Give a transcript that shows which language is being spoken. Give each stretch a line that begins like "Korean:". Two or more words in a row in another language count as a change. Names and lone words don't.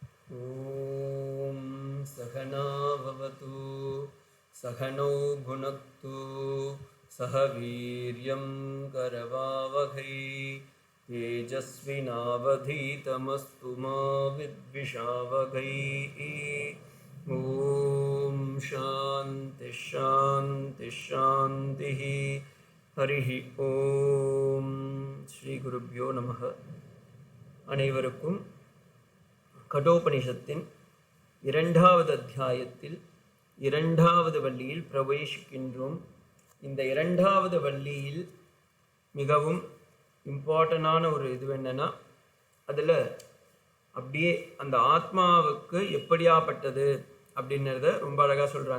Sanskrit: ॐ सहना भवतु सहनौ भुनक्तु सह वीर्यं करवावहै तेजस्विनावधीतमस्तु मा विद्विषावहै। ॐ शान्ति शान्ति शान्तिः। हरिः ॐ श्री गुरुभ्यो नमः।
Tamil: அனைவருக்கும் கடோபனிஷத்தின் இரண்டாவது அத்தியாயத்தில் இரண்டாவது வள்ளியில் பிரவேசிக்கின்றோம். இந்த இரண்டாவது வள்ளியில் மிகவும் இம்பார்ட்டண்டான ஒரு இது என்னன்னா, அதில் அப்படியே அந்த ஆத்மாவுக்கு எப்படியாப்பட்டது அப்படின்றத ரொம்ப அழகாக சொல்கிறாங்க.